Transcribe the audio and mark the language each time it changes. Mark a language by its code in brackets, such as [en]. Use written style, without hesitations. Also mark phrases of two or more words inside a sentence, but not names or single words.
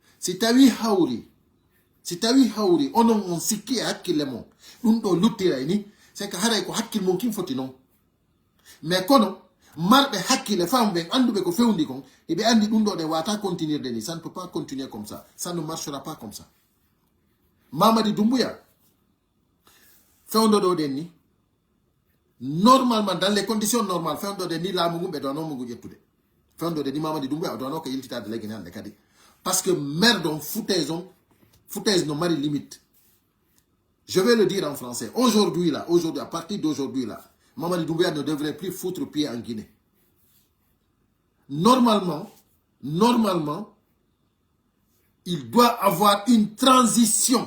[ff] si tawi hawri onon on sikki e hakkille mon ɗum ɗo luttiray ni [fr] c'est que [ff] haray ko hakkille mon kin foti non mais kono marɓe hakkille femme ɓen anduɓe ko fewndi kon eɓe andi ɗum ɗo ɗe wata continuirde ni, [fr] ça ne peut pas continuer comme ça ne marchera pas comme ça. [ff] Mamadi Doumbouya fewndo ɗo ɗen ni [fr] normalement dans les conditions normales [ff] fewndo ɗen ni laamu ngu ɓe dono mo ngu ƴettude fewndo ɗen ni Mamadi Doumbouya o dono ko yiltitade leggene hande kadi [fr] parce que merde on foutaise [ff] no mari limite. [fr] Je vais le dire en français. Aujourd'hui, à partir d'aujourd'hui là, Mamadi Doumbouya ne devrait plus foutre pied en Guinée. Normalement, il doit avoir une transition.